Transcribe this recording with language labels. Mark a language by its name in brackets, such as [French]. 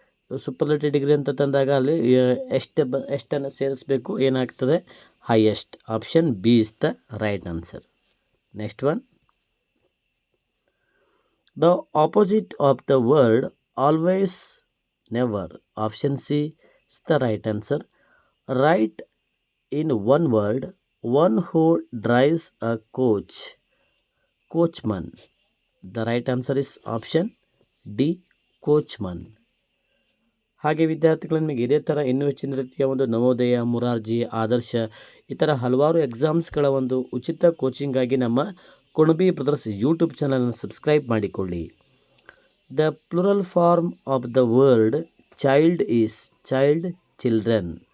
[Kannada] Superlative degree ಅಂತ ತಂದಾಗ ಅಲ್ಲಿ ಎಷ್ಟನ್ನು ಸೇರಿಸಬೇಕು, ಏನಾಗ್ತದೆ, highest. [English] Option B is the right answer. Next one, the opposite of the word always, never. Option C, It's the right answer. Write in one word, one who drives a coach. Coachman. The right answer is option D, coachman. [Kannada] ಹಾಗೆ ವಿದ್ಯಾರ್ಥಿಗಳು ನಿಮಗೆ ಇದೇ ಥರ ಇನ್ನೂ ಹೆಚ್ಚಿನ ರೀತಿಯ ಒಂದು ನವೋದಯ, ಮುರಾರ್ಜಿ, ಆದರ್ಶ ಈ ಥರ ಹಲವಾರು ಎಕ್ಸಾಮ್ಸ್ಗಳ ಒಂದು ಉಚಿತ ಕೋಚಿಂಗಾಗಿ ನಮ್ಮ ಕುಣಬಿ ಬ್ರದರ್ಸ್ ಯೂಟ್ಯೂಬ್ ಚಾನಲನ್ನು ಸಬ್ಸ್ಕ್ರೈಬ್ ಮಾಡಿಕೊಳ್ಳಿ. [English] The plural form of the word child is child, children.